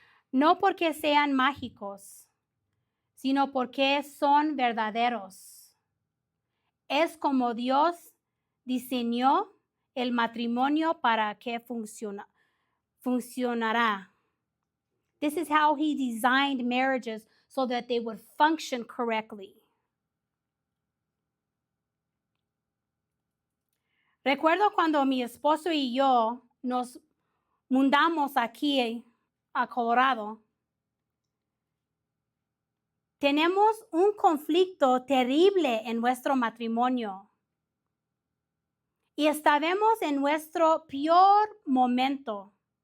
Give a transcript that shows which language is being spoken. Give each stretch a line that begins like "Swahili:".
Spanish: No porque sean mágicos, sino porque son verdaderos. Es como Dios diseñó el matrimonio para que funcionará.
English: This is how he designed marriages so that they would function correctly.
Spanish: Recuerdo cuando mi esposo y yo nos mudamos aquí a Colorado. Tenemos un conflicto terrible en nuestro matrimonio y estábamos en nuestro peor momento.